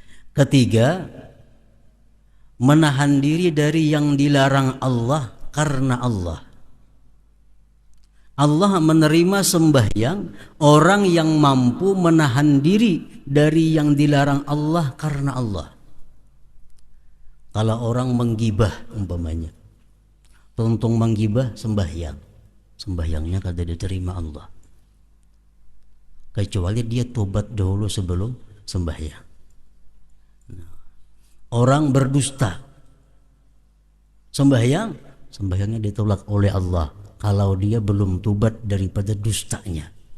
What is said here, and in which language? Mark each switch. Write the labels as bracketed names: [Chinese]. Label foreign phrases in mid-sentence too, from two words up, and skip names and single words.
[Indonesian] Ketiga, menahan diri dari yang dilarang Allah karena Allah. Allah menerima sembahyang orang yang mampu menahan diri dari yang dilarang Allah karena Allah. [Banjar] Kalau orang menggibah umpamanya, tuntung menggibah sembahyang, sembahyangnya kada diterima Allah, [Indonesian] kecuali dia tobat dahulu sebelum sembahyang. Orang berdusta, sembahyangnya ditolak oleh Allah kalau dia belum tobat daripada dustanya.